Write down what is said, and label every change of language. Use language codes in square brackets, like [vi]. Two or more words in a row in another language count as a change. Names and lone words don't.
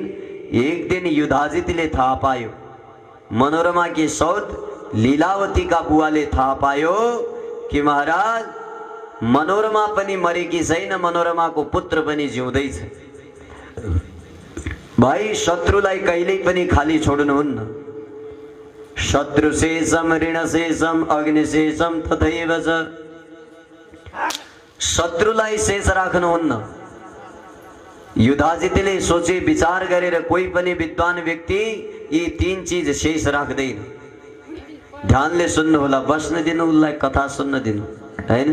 [ne] एक दिन युधाजितले थाहा पायो, मनोरमाकी सौत लीलावतीका बुवाले थाहा पायो कि महाराज मनोरमा पनि मरेकी छैन, मनोरमाको पुत्र पनि जिउँदैछ। भाइ शत्रुलाई कहिल्यै पनि खाली छोड्नुहुन्न। [sa] शत्रुशेषम ऋणशेषम अग्निशेषम तथैव च। [ne] शत्रुलाई शेष राख्नुहुन्न। युधाजितले सोचे विचार गरेर कोही पनि विद्वान व्यक्ति यी तीन चीज शेष राख्दैन। ध्यानले सुन्नु होला, बस्न दिनु, उसलाई कथा सुन्न दिनु, हैन।